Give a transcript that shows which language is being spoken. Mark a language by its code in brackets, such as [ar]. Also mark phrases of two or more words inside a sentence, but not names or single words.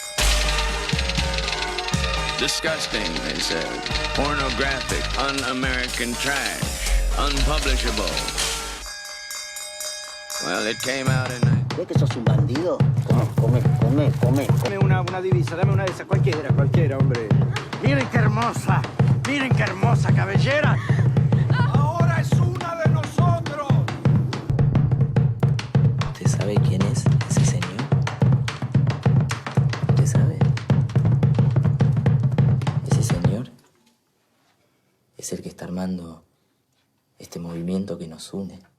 [en] Disgusting, they said. Pornographic, un-American trash. Unpublishable. Well, it came out in... [es] ¿Ves que sos un bandido? Come. Dame una divisa, dame una de esas, cualquiera, hombre. Miren qué hermosa cabellera. Ahora es una de nosotros. ¿Usted sabe quién es ese señor? ¿Usted sabe? Ese señor es el que está armando este movimiento que nos une.